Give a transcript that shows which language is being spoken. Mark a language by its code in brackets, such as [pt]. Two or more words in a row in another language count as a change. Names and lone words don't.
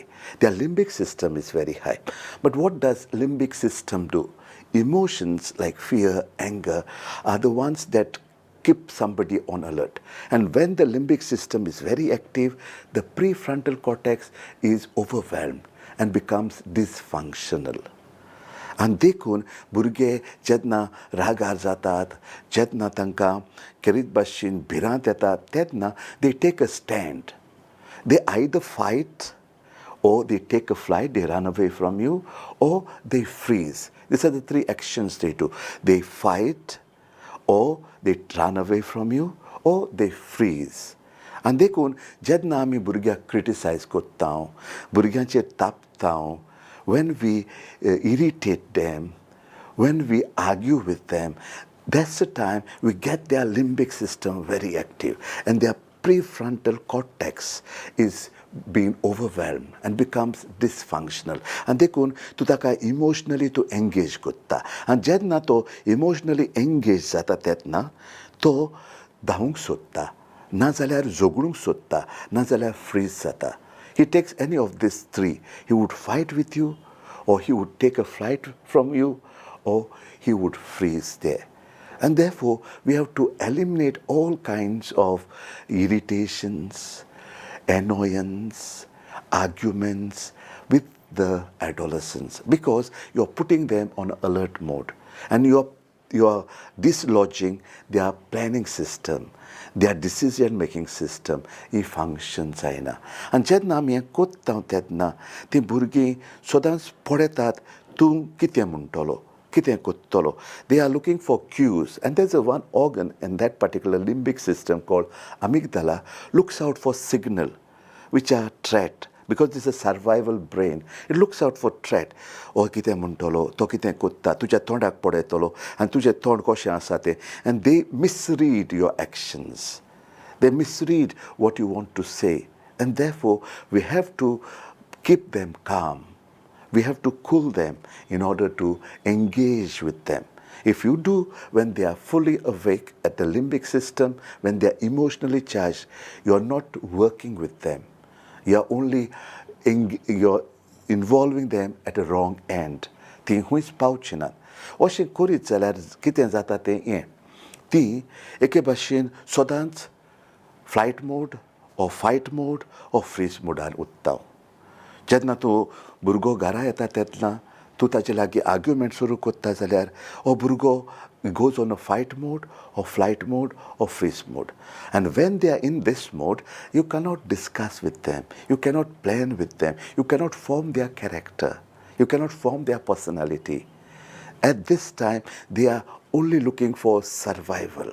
[en] Their limbic system is very high. But what does limbic system do? Emotions like fear, anger are the ones that keep somebody on alert. And when the limbic system is very active, the prefrontal cortex is overwhelmed and becomes dysfunctional. [kok] आनी देखून भुरगे जेन्ना रागार जातात, जेन्ना तांकां कितें भाशेन भिरांत येता, तेन्ना [en] they take a stand. They either fight, or they take a flight, they run away from you, or they freeze. These are the 3 actions they do. They fight, or they run away from you, or they freeze. [kok] आनी देखून जेन्ना आमी भुरग्याक क्रिटिसायज कोत्ता, भुरग्यांचेर तापता, [en] when we irritate them, when we argue with them, that's the time we get their limbic system very active, and their prefrontal cortex is being overwhelmed and becomes dysfunctional. [kok] And देखून तूं ताका इमोशनली तूं एंगेज कोत्ता, आनी जेन्ना तो [en] emotionally engage [kok] जाता तेन्ना तो धांवूंक सोदता, नाजाल्यार झगडूंक सोदता, नाजाल्यार फ्रीज जाता. [en] He takes any of these 3. He would fight with you, or he would take a flight from you, or he would freeze there. And therefore, we have to eliminate all kinds of irritations, annoyance, arguments with the adolescents, because you're putting them on alert mode, and you're dislodging their planning system, their decision-making system, [kok] ही फंक्शन जायना. आनी जेन्ना आमी हें कोत्ता तेन्ना तीं भुरगीं सदांच पळयतात तूं कितें म्हणटलो, कितें कोत्तलो. [en] They are looking for cues. And there's a one organ in that particular limbic system called amygdala looks out for signal, which are threat. Because this is a survival brain, it looks out for threat. [kok] ओ कितें म्हणटलो, तो कितें कोत्ता, तुज्या तोंडाक पडयतलो, आनी तुजें तोंड कशें आसा तें. [en] And they misread your actions. They misread what you want to say. And therefore, we have to keep them calm. We have to cool them in order to engage with them. If you do, when they are fully awake at the limbic system, when they are emotionally charged, you are not working with them. You are only you're involving them at a wrong end. [kok] ती हुंयच पावची नात. अशें करीत जाल्यार कितें जाता तें हें. ती एके भाशेन सदांच [en] flight mode or fight mode or freeze [kok] मोडान उत्ता. जेन्ना तूं भुरगो घरा येता तेन्ना तूं ताचे लागीं आर्ग्युमेंट सुरू कोत्ता जाल्यार हो भुरगो [en] goes on a fight mode or flight mode or freeze mode. And when they are in this mode, you cannot discuss with them, you cannot plan with them, you cannot form their character, you cannot form their personality. At this time, they are only looking for survival.